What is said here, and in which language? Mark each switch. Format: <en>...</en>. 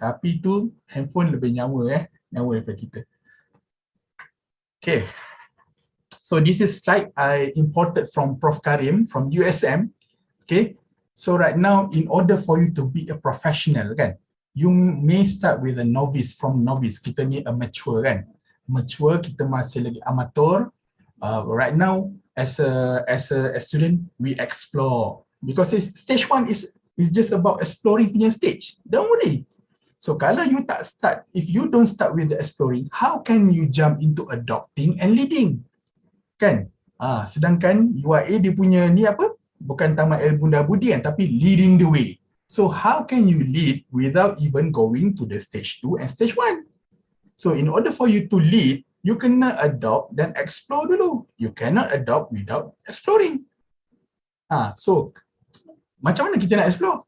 <ms>Tapi tu handphone lebih nyawa daripada kita.</ms> <en>Okay. So this is slide I imported from Prof. Karim from USM. Okay. So right now, in order for you to be a professional, kan, you may start with a novice. From novice,</en> <ms>kita ni</ms> <en>a mature, kan. Mature,</en> <ms>kita masih lagi</ms> <en>amateur. Right now, as a student, we explore, because stage 1 is just about exploring punya stage. Don't worry. So kalau you tak start, if you don't start with the exploring, how can you jump into adopting and leading?</en> <ms>Kan? Sedangkan UIA dia punya ni apa? Bukan tamat ilmu dan budian, tapi</ms> <en>leading the way. So how can you lead without even going to the stage 2 and stage 1? So in order for you to lead, you kena adopt dan explore dulu. You cannot adopt without exploring. So</en> <ms>macam mana kita nak</ms> <en>explore?</en>